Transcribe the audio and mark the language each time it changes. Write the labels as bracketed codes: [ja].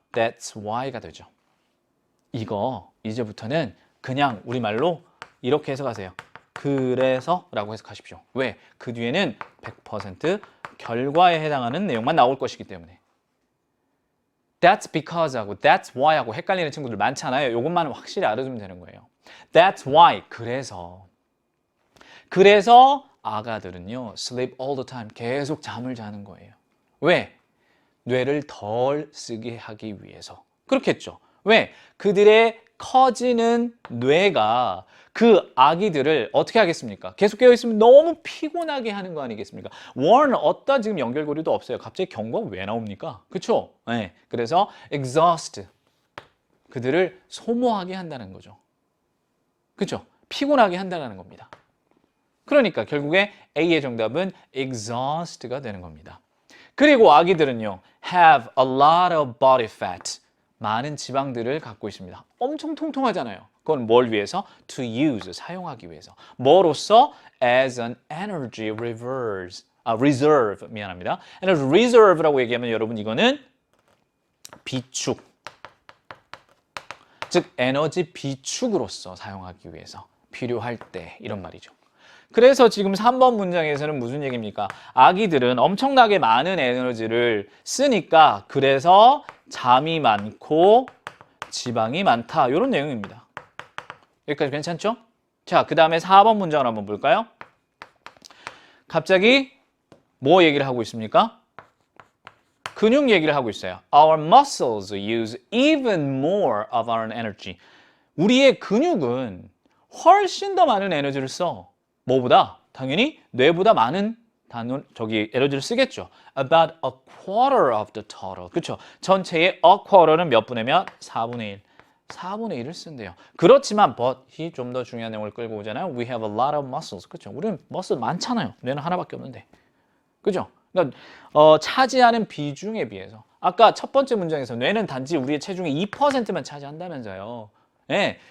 [en] That's why [ko] 가 되죠. 이거 이제부터는 그냥 우리말로 이렇게 해석하세요. 그래서라고 해석하십시오. 왜? 그 뒤에는 100% 결과에 해당하는 내용만 나올 것이기 때문에. That's because 하고 That's why 하고 헷갈리는 친구들 많잖아요. 이것만 확실히 알아두면 되는 거예요. [en] That's why. [ko] 그래서 아가들은요, [en] sleep all the time. [ko] 계속 잠을 자는 거예요. 왜? 뇌를 덜 쓰게 하기 위해서. 그렇겠죠. 왜? 그들의 커지는 뇌가 그 아기들을 어떻게 하겠습니까? 계속 깨어있으면 너무 피곤하게 하는 거 아니겠습니까? war는 어디다 지금 연결고리도 없어요. 갑자기 경고가 왜 나옵니까? 그렇죠? 네. 그래서 exhaust. 그들을 소모하게 한다는 거죠. 그렇죠? 피곤하게 한다는 겁니다. 그러니까 결국에 A의 정답은 exhaust가 되는 겁니다. 그리고 아기들은요, [en] have a lot of body fat. [ko] 많은 지방들을 갖고 있습니다. 엄청 통통하잖아요. 그건 뭘 위해서? To use, 사용하기 위해서. 뭐로써? [en] As an energy reserve, [ko] 미안합니다. energy reserve라고 얘기하면 여러분 이거는 비축. 즉 에너지 비축으로서 사용하기 위해서 필요할 때 이런 말이죠. 그래서 지금 3번 문장에서는 무슨 얘기입니까? 아기들은 엄청나게 많은 에너지를 쓰니까 그래서 잠이 많고 지방이 많다. 이런 내용입니다. 여기까지 괜찮죠? 자, 그 다음에 4번 문장을 한번 볼까요? 갑자기 뭐 얘기를 하고 있습니까? 근육 얘기를 하고 있어요. [en] Our muscles use even more of our energy. [ko] 우리의 근육은 훨씬 더 많은 에너지를 써. 뭐보다? 당연히 뇌보다 많은 에너지를 쓰겠죠. [en] About a quarter of the total. [ko] 그렇죠? 전체의 a quarter는 몇 분의 몇? 4분의 [en] 1. [ko] 4분의 1을 쓴대요. 그렇지만 but이 좀 더 중요한 내용을 끌고 오잖아요. [en] We have a lot of muscles. [ko] 그렇죠? 우리는 머슬 많잖아요. 뇌는 하나밖에 없는데. 그죠? 그러니까 차지하는 비중에 비해서 아까 첫 번째 문장에서 뇌는 단지 우리의 체중의 2%만 차지한다면서요. 예.